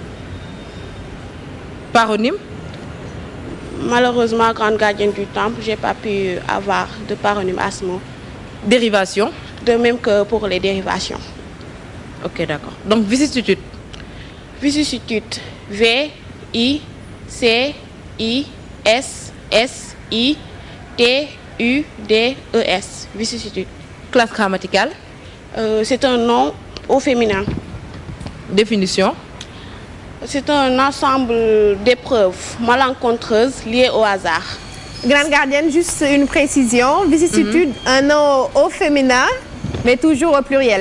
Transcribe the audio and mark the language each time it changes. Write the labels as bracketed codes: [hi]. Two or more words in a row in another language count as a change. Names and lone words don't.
[fr] Paronyme? Malheureusement, grande gardienne du temple, j'ai pas pu avoir de paronyme à ce mot. Dérivation? De même que pour les dérivations. Ok, d'accord. Donc, vicissitude? Vicissitude. V-I-C-I-S-S-I-T-U-D-E-S. Vicissitude. Classe grammaticale? C'est un nom au féminin. Définition? C'est un ensemble d'épreuves malencontreuses liées au hasard. Grande gardienne, juste une précision. Vicissitude, un nom au féminin, mais toujours au pluriel.